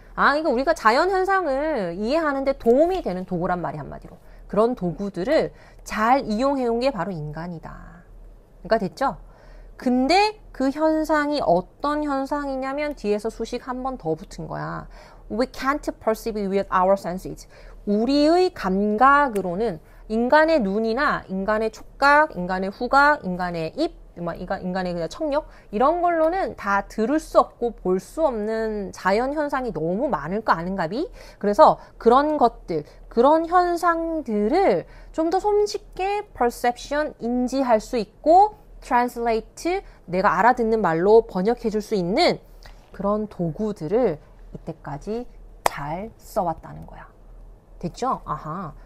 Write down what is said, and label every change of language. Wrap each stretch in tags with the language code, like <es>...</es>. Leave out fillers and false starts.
<ko>그러니까 우리가 자연 현상을 이해하는데 도움이 되는 도구란 말이 한마디로. 그런 도구들을 잘 이용해온 게 바로 인간이다. 그러니까 됐죠? 근데 그 현상이 어떤 현상이냐면 뒤에서 수식 한 번 더 붙은 거야.</ko> <en>We can't perceive with our senses.</en> <ko>우리의 감각으로는 인간의 눈이나 인간의 촉각, 인간의 후각, 인간의 입, 인간의 그냥 청력, 이런 걸로는 다 들을 수 없고 볼 수 없는 자연 현상이 너무 많을 거 아는가비? 그래서 그런 것들, 그런 현상들을 좀 더 손쉽게 perception, 인지할 수 있고 translate, 내가 알아듣는 말로 번역해 줄 수 있는 그런 도구들을 이때까지 잘 써왔다는 거야. 됐죠? 아하.</ko>